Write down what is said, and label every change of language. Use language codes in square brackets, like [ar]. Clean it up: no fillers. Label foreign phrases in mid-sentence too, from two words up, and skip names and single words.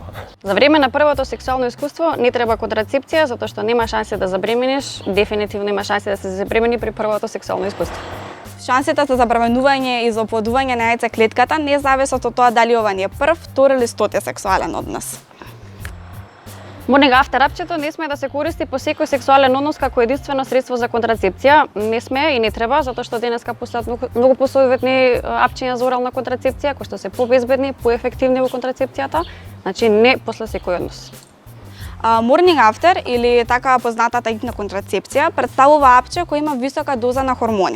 [mk] За време на првото сексуално искуство не треба контрацепција затоа што нема шанси да забремениш, дефинитивно има шанси да се забремени при првото сексуално искуство. Шансите за забременување и за оплодување на јајцеклетката не зависат од тоа дали ова ни е прв, втор или стоти сексуален однос. [en] Morning after [mk] апчето не сме да се користи по секој сексуален однос како единствено средство за контрацепција. Не сме и не треба, затоа што денеска постојат многу посоветни апчиња за орална контрацепција, кои што се побезбедни, поефективни во контрацепцијата, значи не после секој однос. [en] Morning After [mk] или така познатата ипна контрацепција представува апче кој има висока доза на хормони.